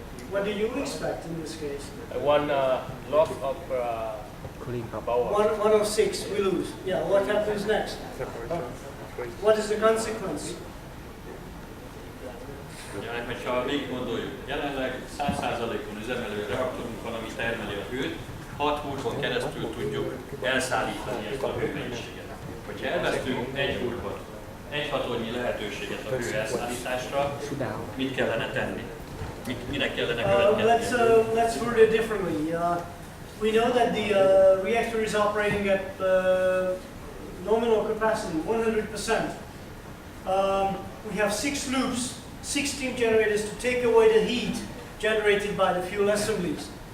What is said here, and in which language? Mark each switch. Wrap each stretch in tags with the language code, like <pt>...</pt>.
<en>What do you expect in this case? One loss of power. One of 6 we lose. Yeah, what happens next? What is the consequence?</en> <hu>Ja, hogyha végig gondoljuk, jelenleg 100%-on üzemelő reaktorunk van, ami termeli a hőt, 6 hurkon keresztül tudjuk elszállítani ezt a hőmennyiséget. Hogyha elvesztünk egy hurkot, egy hatónyi lehetőséget a hő elszállításra, mit kellene tenni? Minek kellene következnie?</hu> <en>Let's word it differently. We know that the reactor is operating at nominal capacity, 100%. We have 6 loops, 6 steam generators to take away the heat generated by the fuel assemblies.</en>